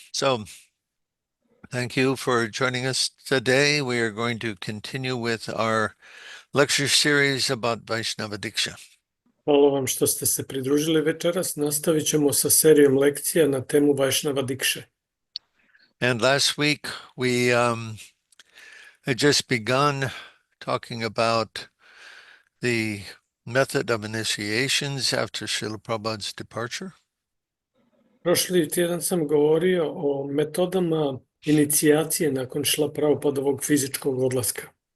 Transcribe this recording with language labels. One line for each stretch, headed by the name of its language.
English: So, thank you for joining us today. We are going to continue with our lecture series about Vaishnava Diksha.
Croatian: Hvala vam što ste se pridružili večeras. Nastavit ćemo sa serijom lekcija na temu Vaishnava Dikše.
English: And last week we had just begun talking about the method of initiations after Srila Prabhupada's departure.
Croatian: Prošli tjedan sam govorio o metodama inicijacije nakon Šrila Prabhupadovog fizičkog odlaska.